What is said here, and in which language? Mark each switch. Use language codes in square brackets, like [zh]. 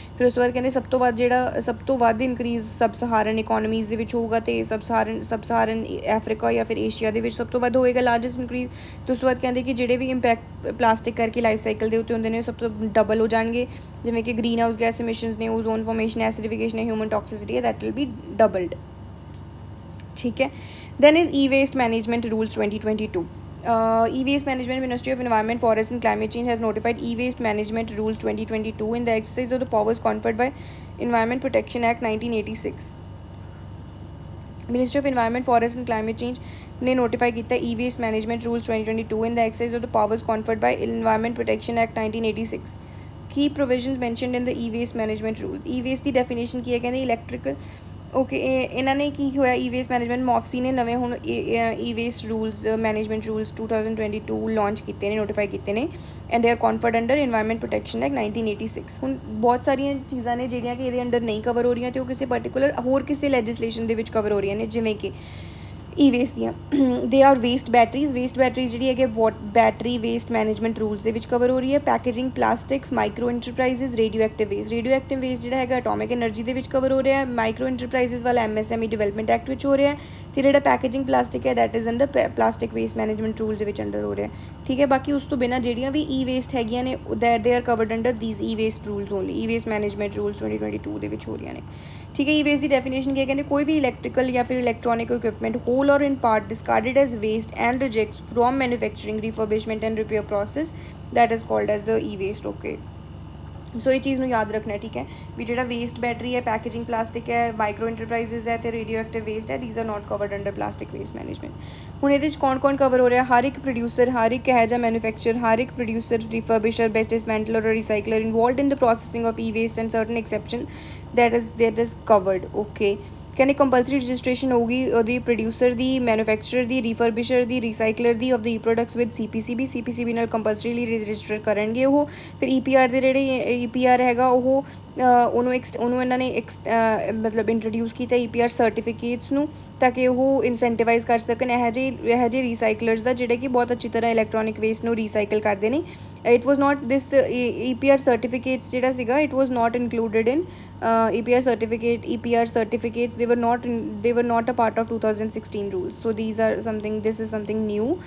[pa] ਫਿਰ ਉਸ ਤੋਂ ਬਾਅਦ ਕਹਿੰਦੇ ਸਭ ਤੋਂ ਵੱਧ ਇਨਕਰੀਜ਼ ਸਬ ਸਹਾਰਨ ਇਕੋਨਮੀਜ਼ ਦੇ ਵਿੱਚ ਹੋਊਗਾ, ਅਤੇ ਸਬ ਸਹਾਰਨ ਅਫਰੀਕਾ ਜਾਂ ਫਿਰ ਏਸ਼ੀਆ ਦੇ ਵਿੱਚ ਸਭ ਤੋਂ ਵੱਧ ਹੋਏਗਾ ਲਾਰਜੈਸਟ ਇਨਕਰੀਜ਼। ਅਤੇ ਉਸ ਤੋਂ ਬਾਅਦ ਕਹਿੰਦੇ ਕਿ ਜਿਹੜੇ ਵੀ ਇੰਪੈਕਟ ਪਲਾਸਟਿਕ ਕਰਕੇ ਲਾਈਫ ਸਾਈਕਲ ਦੇ ਉੱਤੇ ਹੁੰਦੇ ਨੇ ਉਹ ਸਭ ਤੋਂ ਡਬਲ ਹੋ ਜਾਣਗੇ, ਜਿਵੇਂ ਕਿ ਗ੍ਰੀਨ ਹਾਊਸ ਗੈਸ emissions ਨੇ, ozone formation, acidification and human toxicity, [en] that will be doubled. [hi] ठीक है. [en] Then is e-waste management rules 2022. E-waste management, Ministry of Environment, Forest and Climate Change has notified e-waste management rules 2022 in the exercise of the powers conferred by Environment Protection Act 1986. Ministry of Environment, Forest and Climate Change [hi] ने notify किया [en] e-waste management rules 2022 in the exercise of the powers conferred by Environment Protection Act 1986. Key provisions mentioned in the e-waste management rule. [pa] E-waste ਦੀ definition ਕੀ ਹੈ? ਕਹਿੰਦੇ electrical okay. ਇਹਨਾਂ ਨੇ ਕੀ ਹੋਇਆ e-waste management ਮੌਫਸੀ ਨੇ ਨਵੇਂ ਹੁਣ e-waste rules management rules 2022 launch ਕੀਤੇ ਨੇ, ਨੋਟੀਫਾਈ ਕੀਤੇ ਨੇ, [en] and they are conferred under [pa] Environment Protection Act 1986। ਹੁਣ ਬਹੁਤ ਸਾਰੀਆਂ ਚੀਜ਼ਾਂ ਨੇ ਜਿਹੜੀਆਂ ਕਿ ਇਹਦੇ ਅੰਡਰ ਨਹੀਂ ਕਵਰ ਹੋ ਰਹੀਆਂ ਅਤੇ ਉਹ ਕਿਸੇ ਪਰਟੀਕੂਲਰ ਹੋਰ ਕਿਸੇ ਲੈਜਿਸਲੇਸ਼ਨ ਦੇ ਵਿੱਚ ਕਵਰ ਹੋ ਰਹੀਆਂ ਨੇ, ਜਿਵੇਂ ਕਿ e-waste ਦੀਆਂ ਦੇ ਆਰ ਵੇਸਟ ਬੈਟਰੀਜ਼ ਜਿਹੜੀ ਹੈਗੇ ਬੈਟਰੀ ਵੇਸਟ ਮੈਨੇਜਮੈਂਟ ਰੂਲਸ ਦੇ ਵਿੱਚ ਕਵਰ ਹੋ ਰਹੀ ਹੈ। Packaging plastics, micro enterprises, radio active waste ਜਿਹੜਾ ਹੈਗਾ ਐਟੋਮਿਕ ਐਨਰਜੀ ਦੇ ਵਿੱਚ ਕਵਰ ਹੋ ਰਿਹਾ ਹੈ। ਮਾਈਕਰੋ ਇੰਟਰਪ੍ਰਾਈਜ਼ਸ ਵਾਲਾ MSME ਡਿਵੈਲਪਮੈਂਟ ਐਕਟ ਵਿੱਚ ਹੋ ਰਿਹਾ ਹੈ, ਅਤੇ ਜਿਹੜਾ ਪੈਕੇਜਿੰਗ ਪਲਾਸਟਿਕ ਹੈ [en] that is under plastic waste management rules [pa] ਦੇ ਵਿੱਚ ਅੰਡਰ ਹੋ ਰਿਹਾ, ਠੀਕ ਹੈ। ਬਾਕੀ ਉਸ ਤੋਂ ਬਿਨਾਂ ਜਿਹੜੀਆਂ ਵੀ e-waste ਹੈਗੀਆਂ ਨੇ [en] they are covered under these e-waste rules only, [pa] e-waste management rules 2022 ਦੇ ਵਿੱਚ ਹੋ ਰਹੀਆਂ ਨੇ, ਠੀਕ ਹੈ। [en] e-waste ਦੀ definition ਕੀ ਹੈ? [pa] ਕਹਿੰਦੇ ਕੋਈ ਵੀ ਇਲੈਕਟ੍ਰੀਕਲ ਜਾਂ ਫਿਰ [en] Electronic equipment whole or in part discarded as waste and rejects from manufacturing, refurbishment and repair process that is called as the e-waste. [pa] Okay, ਸੋ ਇਹ ਚੀਜ਼ ਨੂੰ ਯਾਦ ਰੱਖਣਾ, ਠੀਕ ਹੈ, ਵੀ ਜਿਹੜਾ ਵੇਸਟ ਬੈਟਰੀ ਹੈ, ਪੈਕੇਜਿੰਗ ਪਲਾਸਟਿਕ ਹੈ, ਮਾਈਕਰੋ ਇੰਟਰਪ੍ਰਾਈਜ਼ਸ ਹੈ ਅਤੇ ਰੇਡੀਓ ਐਕਟਿਵ ਵੇਸਟ ਹੈ, [en] These are not covered under plastic waste management. [pa] ਹੁਣ ਇਹਦੇ 'ਚ ਕੌਣ ਕਵਰ ਹੋ ਰਿਹਾ? [en] ਹਰ ਇੱਕ ਪ੍ਰੋਡਿਊਸਰ, ਹਰ ਇੱਕ ਇਹੋ ਜਿਹਾ ਮੈਨੂਫੈਕਚਰ, ਹਰ ਇੱਕ ਪ੍ਰੋਡਿਊਸਰ, ਰਿਫਰਬਿਸ਼ਰ, ਬੈਸਟ ਡਿਸਮੈਂਟਲਰ ਔਰ recycler involved in the processing of e-waste and certain exception that is covered. [pa] Okay, ਕਹਿੰਦੇ ਕੰਪਲਸਰੀ ਰਜਿਸਟ੍ਰੇਸ਼ਨ ਹੋਊਗੀ ਉਹਦੀ producer ਦੀ, manufacturer ਦੀ, ਰਿਫਰਬਿਸ਼ਰ ਦੀ, ਰੀਸਾਈਕਲਰ ਦੀ [en] of the products with CPCB [pa] ਨਾਲ ਕੰਪਲਸਰੀਲੀ ਰਜਿਸਟਰ ਕਰਨਗੇ ਉਹ। ਫਿਰ EPR ਦੇ ਜਿਹੜੇ EPR ਹੈਗਾ ਉਹਨੂੰ ਇਹਨਾਂ ਨੇ ਮਤਲਬ ਇੰਟਰੋਡਿਊਸ ਕੀਤਾ EPR ਸਰਟੀਫਿਕੇਟਸ ਨੂੰ, ਤਾਂ ਕਿ ਉਹ ਇਨਸੈਂਟੀਵਾਈਜ਼ ਕਰ ਸਕਣ ਇਹੋ ਜਿਹੇ ਰੀਸਾਈਕਲਰਸ ਦਾ ਜਿਹੜੇ ਕਿ ਬਹੁਤ ਅੱਛੀ ਤਰ੍ਹਾਂ ਇਲੈਕਟ੍ਰੋਨਿਕ ਵੇਸਟ ਨੂੰ ਰੀਸਾਈਕਲ ਕਰਦੇ ਨੇ। [en] it was not this EPR certificates [pa] ਜਿਹੜਾ ਸੀਗਾ [en] It was not included in EPR certificates they were not a part of 2016 rules, so this is something new.